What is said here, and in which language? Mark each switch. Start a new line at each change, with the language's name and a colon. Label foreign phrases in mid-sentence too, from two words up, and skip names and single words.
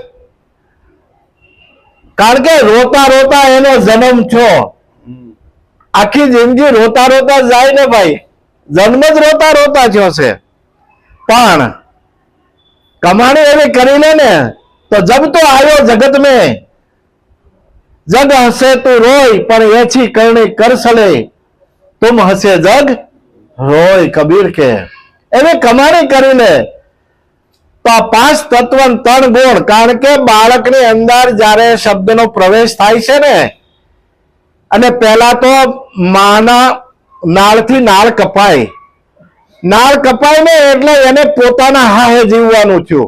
Gujarati: કારણ કે રોતા રોતા એનો જન્મ થયો. આખી જિંદગી રોતા રોતા જાય ને ભાઈ, જન્મ જ રોતા રોતા થયો છે. પણ કમાણી એવી કરી લે ને તો
Hindi: जब तो आव्यो जगत में जग हसे तू रोय पर ऐसी करनी कर सले तुम हसे जग रोय कबीर के.
Gujarati: એવી કમાણી કરી લે તો આ પાંચ તત્વ ત્રણ ગુણ. કારણ કે બાળકની અંદર જ્યારે શબ્દનો પ્રવેશ થાય છે ને, અને પહેલા તો માના નાળથી નાળ કપાય. નાળ કપાય ને એટલે એને પોતાના હાહે જીવવાનું થયું.